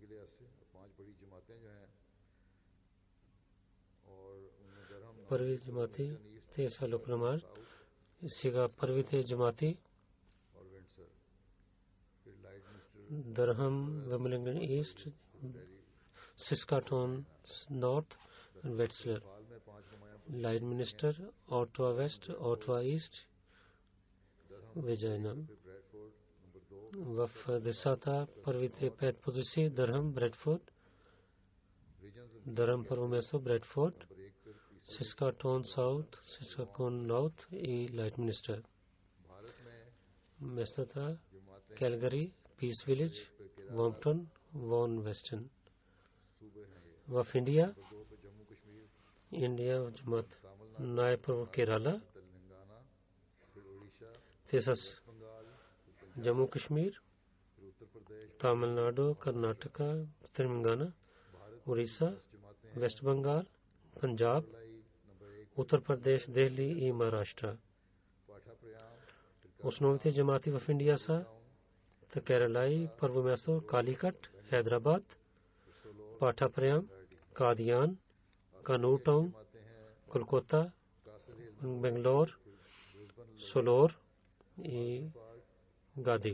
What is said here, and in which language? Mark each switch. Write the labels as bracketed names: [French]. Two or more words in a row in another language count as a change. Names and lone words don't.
[Bulgarian] Първи джамаати те са Локрамар. Сега първите джамаати Дърхам, Вимблдън Ист, Saskatoon North and Wetzlar. Lightminster, Ottawa West, Ottawa East, Virginia. В десата първите 5 позиции Дърхам, Бредфорд, Дърхам първо място, Бредфорд, Saskatoon South, Saskatoon North и Lightminster. местата Calgary, Peace Village, Moncton, Vaughan Western. В Индия в Jamaat най-първо Керала, те са Jammu Kashmir, Tamil Nadu, Karnataka, Telangana, Orissa, West Bengal, Punjab, Утар Прадеш, Дели и Махарашtra. Основните джамати в Индия са Кералай, първо място Каликат, Хайдрабад, Патапрям, Кадиян, Канур Таун, Колката, Бенгалур, Солор и Гади.